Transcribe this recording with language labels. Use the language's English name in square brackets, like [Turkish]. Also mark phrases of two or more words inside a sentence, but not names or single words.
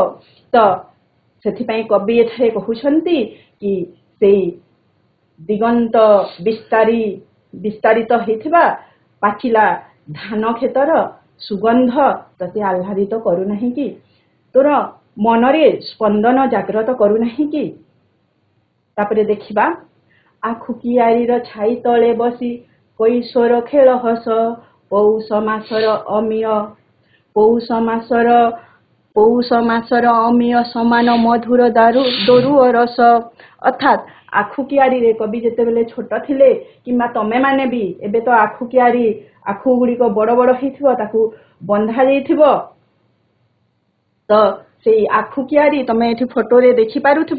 [Odia] ତ ସେଥିପାଇଁ କବି ଏଠାରେ କହୁଛନ୍ତି କି ସେଇ ଦିଗନ୍ତ ବିସ୍ତାରିତ ହୋଇଥିବା ପାଚିଲା ଧାନ କ୍ଷେତର ସୁଗନ୍ଧ ତତେ ଆହ୍ଲାଦିତ କରୁ ନାହିଁ କି ତୋର ମନରେ ସ୍ପନ୍ଦନ ଜାଗ୍ରତ କରୁ ନାହିଁ କି। ତାପରେ ଦେଖିବା ଆଖୁ କିଆରୀର ଛାଇ ତଳେ ବସି କୈଶୋର ଖେଳ ହସ ପୌଷ ମାସର ଅମିୟ ପୌଷ ମାସର ପୌଷ ମାସର ଅମିୟ ସମାନ ମଧୁର ଦରୁଅ ରସ। ଅର୍ଥାତ୍ ଆଖୁ କିଆରୀରେ କବି ଯେତେବେଳେ ଛୋଟ ଥିଲେ କିମ୍ବା ତମେମାନେ ବି ଏବେ ତ ଆଖୁ କିଆରୀ ଆଖୁ ଗୁଡ଼ିକ ବଡ଼ ବଡ଼ ହେଇଥିବ, ତାକୁ ବନ୍ଧା ଯାଇଥିବ। ତ ସେଇ ଆଖୁ କିଆରୀ ତମେ ଏଠି ଫଟୋରେ ଦେଖିପାରୁଥିବ।